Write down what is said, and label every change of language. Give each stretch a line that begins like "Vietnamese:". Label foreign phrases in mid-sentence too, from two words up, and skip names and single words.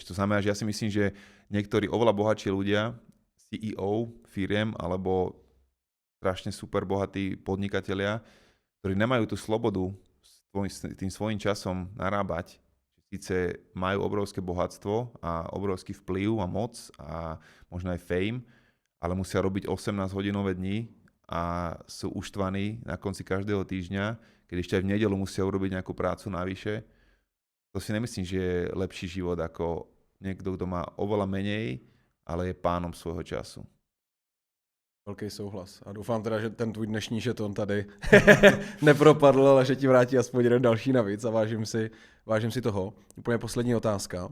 Slovak: To znamená, že ja si myslím, že niektorí oveľa bohatší ľudia, CEO firiem alebo strašne super bohatí podnikatelia, ktorí nemajú tú slobodu s tým svojím časom narábať, síce majú obrovské bohatstvo a obrovský vplyv a moc a možno aj fame, ale musia robiť 18-hodinové dni a sú uštvaní na konci každého týždňa, keď ešte aj v nedeľu musia urobiť nejakú prácu navyše. To si nemyslím, že je lepší život ako niekto, kto má oveľa menej, ale je pánom svojho času.
Czech: Velký souhlas. A doufám teda, že ten tvůj dnešní žeton tady nepropadl, ale že ti vrátí aspoň jeden další navíc a vážím si toho. Úplně poslední otázka.